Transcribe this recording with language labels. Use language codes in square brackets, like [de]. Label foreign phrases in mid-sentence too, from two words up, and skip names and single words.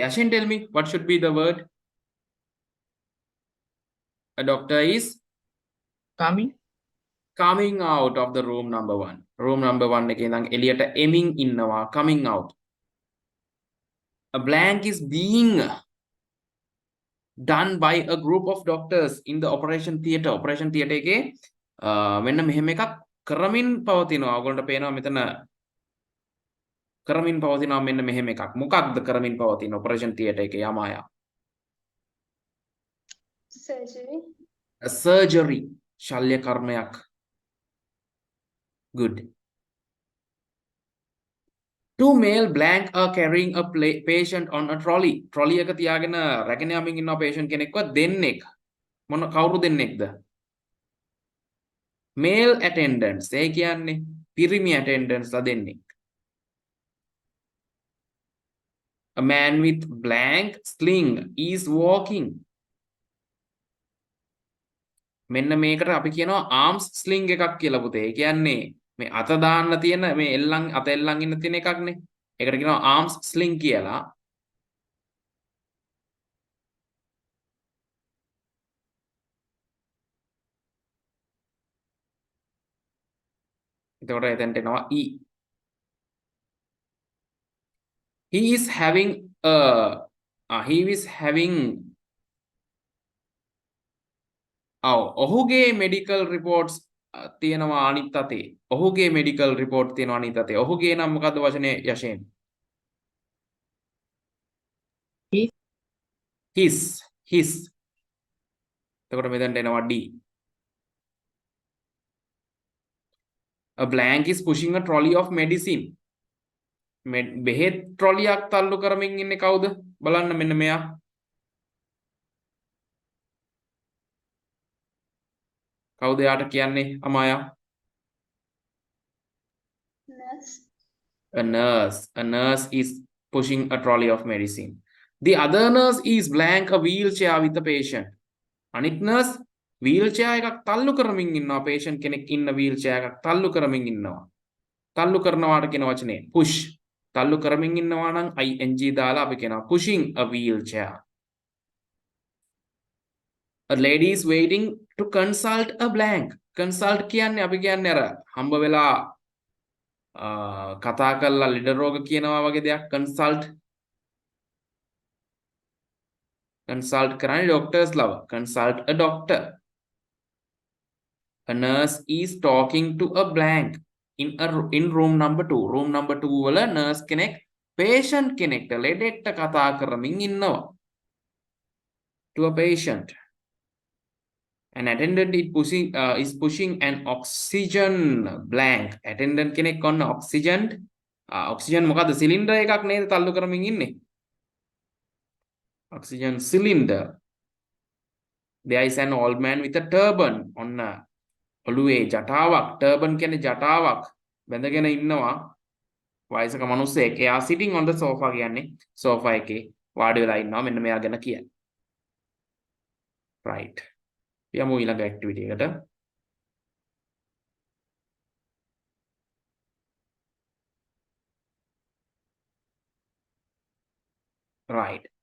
[en] Ashin tell me what should be the word a doctor is coming out of the room number 1 room number 1 [si] එකේ ඉඳන් එළියට එමින් ඉන්නවා [en] coming out a blank is being done by a group of doctors in the operation theater [si] එකේ මෙන්න මෙහෙම එකක් කරමින් පවතිනවා ඔයගොල්ලන්ට පේනවා මෙතන කරමින් පවතිනවා මෙන්න මෙහෙම එකක් මොකක්ද කරමින් පවතින [en] operation theater [si] එකේ යමායා surgery ශල්‍ය කර්මයක් [en] good two male blank are carrying a patient on a trolley [si] එක තියාගෙන රැගෙන යමින් ඉන්න patient කෙනෙක්ව දෙන්නෙක් මොන කවුරු දෙන්නෙක්ද [en] male attendants [si] ඒ කියන්නේ පිරිමි attendants ලා දෙන්නෙක් [en] a man with blank sling is walking [si] මෙන්න මේකට අපි කියනවා [en] arms sling [si] එකක් කියලා පුතේ. ඒ කියන්නේ මේ අත දාන්න තියෙන මේ එල්ලන් අත එල්ලන් ඉන්න තියෙන එකක්නේ. ඒකට කියනවා [en] arms sling [si] කියලා. එතකොට එතෙන්ට එනවා e. [en] He is having [si] ඔහුගේ [en] medical reports [si] තියෙනවා අනිත් අතේ. ඔහුගේ [en] medical report [si] තියෙනවා අනිත් අතේ. ඔහුගේ නම් මොකද්ද වචනේ යෂෙන්? [en] his. [si] එතකොට මෙතනට එනවා D. [en] A blank is pushing a trolley of medicine. [si] බෙහෙත් ට්‍රොලියක් තල්ලු කරමින් ඉන්නේ කවුද? බලන්න මෙන්න මෙයා. කවුද යාට කියන්නේ අමායා? [en] A nurse is pushing a trolley of medicine. The other nurse is blank a wheelchair with a patient. [si] අනිත් nurse wheelchair එකක් තල්ලු කරමින් ඉන්නවා. patient කෙනෙක් ඉන්න wheelchair එකක් තල්ලු කරමින් ඉන්නවා. තල්ලු කරනවාට කියන වචනේ push. තල්ලු කරමින් ඉන්නවා නම් ing දාලා අපි කියනවා [en] pushing a wheelchair. A lady is waiting to consult a blank. [si] consult කියන්නේ අපි කියන්නේ අර හම්බ වෙලා කතා කරලා ලෙඩ රෝග කියනවා වගේ දෙයක් consult කරන්නේ doctors ලව [en] consult a doctor. A nurse is talking to a blank in room number 2. room number [si] 2 වල nurse කෙනෙක් patient කෙනෙක්ට ලෙඩෙක්ට කතා කරමින් ඉන්නවා. [en] To a patient. An attendant is pushing an oxygen blank. [si] Attendant කෙනෙක් ඔන්න oxygen මොකද්ද cylinder එකක් නේද තල්ලු කරමින් ඉන්නේ. [en] Oxygen cylinder. There is an old man with a turban. [si] ඔන්න ඔළුවේ ජටාවක්. turban කියන්නේ ජටාවක් බැඳගෙන ඉන්නවා. වයසක මිනිස්සෙක්. එයා [en] sitting on the sofa [si] කියන්නේ sofa එකේ වාඩි වෙලා ඉන්නවා. මෙන්න මෙයා ගැන කියන්නේ. Right. යමු ඊළඟ activity එකට. [en] Right.